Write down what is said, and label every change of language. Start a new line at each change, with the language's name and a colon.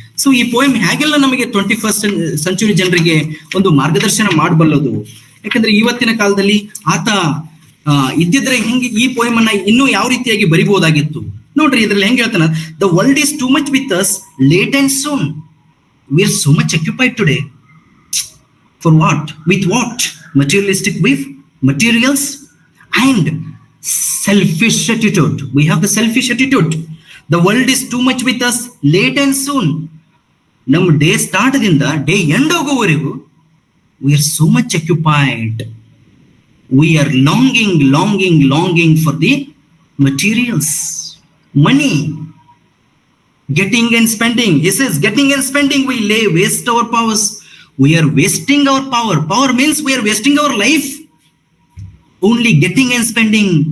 Kannada: So ಈ poem ಹೇಗೆಲ್ಲ ನಮಗೆ 21st ಸೆಂಚುರಿ ಜನರಿಗೆ ಒಂದು ಮಾರ್ಗದರ್ಶನ ಮಾಡಬಲ್ಲದು. ಯಾಕಂದ್ರೆ ಇವತ್ತಿನ ಕಾಲದಲ್ಲಿ ಆತ ಇದ್ದಿದ್ರೆ ಹೆಂಗೆ ಈ ಪೋಯಮ್ ಅನ್ನ ಇನ್ನೂ ಯಾವ ರೀತಿಯಾಗಿ ಬರಿಬಹುದಾಗಿತ್ತು ನೋಡ್ರಿ. ಇದ್ರಲ್ಲಿ ಹೆಂಗ್ ಹೇಳ್ತಾನ,
English: The world is too much with us late and soon. We are so much occupied today. For what? With what? materialistic with materials and selfish attitude. We have the selfish attitude. The world is too much with us late and soon.
Kannada: ನಮ್ಮ day start ದಿಂದ day end ಹೋಗುವವರೆಗೂ
English: we are so much occupied. We are longing for the materials, money, getting and spending. He says getting and spending we waste our powers. We are wasting our power. Power means we are wasting our life. Only getting and spending.